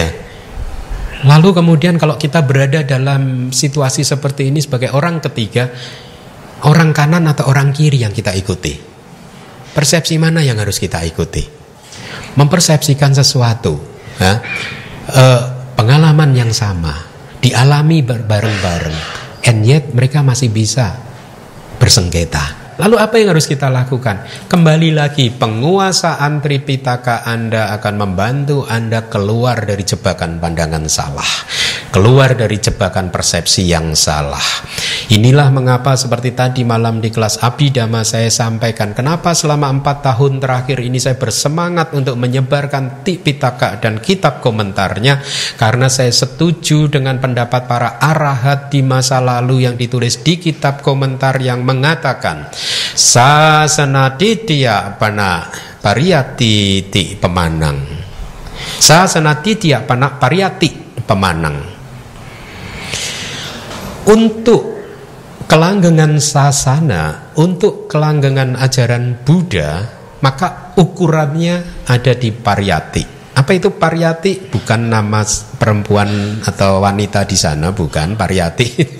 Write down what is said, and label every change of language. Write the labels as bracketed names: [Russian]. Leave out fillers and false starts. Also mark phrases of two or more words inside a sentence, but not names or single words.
[Indonesian] Lalu kemudian kalau kita berada dalam situasi seperti ini sebagai orang ketiga, orang kanan atau orang kiri yang kita ikuti? Persepsi mana yang harus kita ikuti? Mempersepsikan sesuatu, pengalaman yang sama, dialami bareng-bareng, [English] and yet [Indonesian] mereka masih bisa bersengketa. Lalu apa yang harus kita lakukan? Kembali lagi, penguasaan Tripitaka Anda akan membantu Anda keluar dari jebakan pandangan salah, keluar dari jebakan persepsi yang salah. Inilah mengapa seperti tadi malam di kelas Abhidhamma saya sampaikan, kenapa selama 4 tahun terakhir ini saya bersemangat untuk menyebarkan Tripitaka dan kitab komentarnya, karena saya setuju dengan pendapat para arahat di masa lalu yang ditulis di kitab komentar yang mengatakan [Pali] Sasana titiya pana pariyati ti pemanang. Sasana titiya pana pariyati pemanang. [Indonesian] Untuk kelanggengan sasana, untuk kelanggengan ajaran Buddha, maka ukurannya ada di pariyati. Apa itu pariyati? Bukan nama perempuan atau wanita di sana, bukan pariyati.